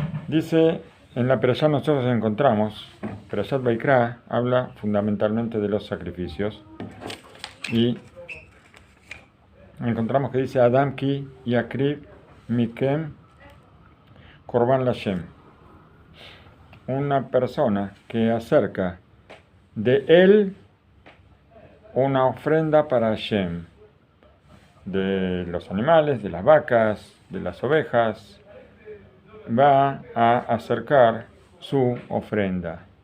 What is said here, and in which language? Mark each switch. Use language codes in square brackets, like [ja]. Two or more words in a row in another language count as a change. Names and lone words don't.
[es] Dice, en la Perashá nosotros encontramos, Perashat Vaikra habla fundamentalmente de los sacrificios, y encontramos que dice [he] אדם כי יקריב מכם קרבן לה, [es] una persona que acerca de él una ofrenda para Hashem, de los animales, de las vacas, de las ovejas, va a acercar su ofrenda.